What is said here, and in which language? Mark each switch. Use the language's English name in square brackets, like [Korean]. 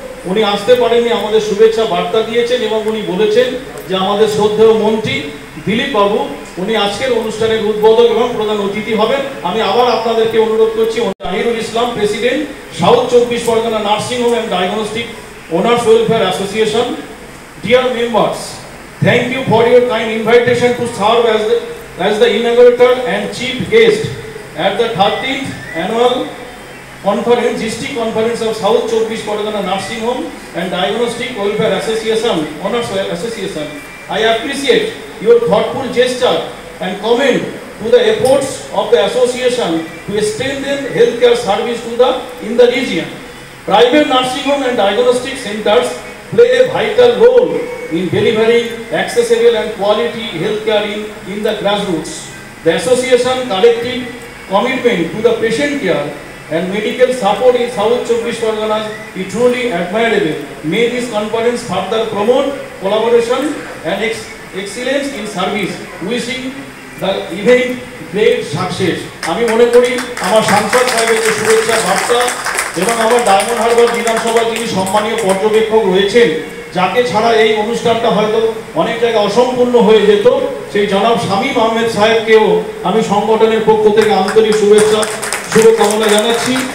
[Bangla] উনি আসতে পারেননি, আমাদের শুভেচ্ছা বার্তা দিয়েছেন এবং উনি বলেছেন যে আমাদের শ্রদ্ধেয় মন্ত্রী দিলীপ বাবু উনি আজকের অনুষ্ঠানের উদ্বোধক এবং প্রধান অতিথি হবেন। আমি আবার আপনাদেরকে অনুরোধ করছি, জাহিরুল ইসলাম, president, south 24 Pargana nursing home and diagnostic owners welfare association. [English] Dear members, thank you for your kind invitation to serve as the inaugurator and chief guest at the 13th annual conference, District Conference of South 24 Pargana Nursing Home and Diagnostic Welfare Association, Owners Association. I appreciate your thoughtful gesture and comment to the efforts of the association to strengthen healthcare service in the region. Private nursing home and diagnostic centers play a vital role in delivering accessible and quality healthcare in the grassroots. The association collective commitment to the patient care and medical support in South 24 Parganas is truly admirable. May this conference further promote collaboration and excellence in service. Wishing the event great success. [Bangla] আমি মনে করি আমার সাংসদ সাহেবের যে শুভেচ্ছা বার্তা এবং আমার ডায়মন্ড হারবার বিধানসভায় যিনি সম্মানীয় পর্যবেক্ষক রয়েছেন, যাকে ছাড়া এই অনুষ্ঠানটা হয়তো অনেক জায়গায় অসম্পূর্ণ হয়ে যেত, সেই জনাব শামীম আহমেদ সাহেবকেও আমি সংগঠনের পক্ষ থেকে আন্তরিক শুভকামনা জানাচ্ছি।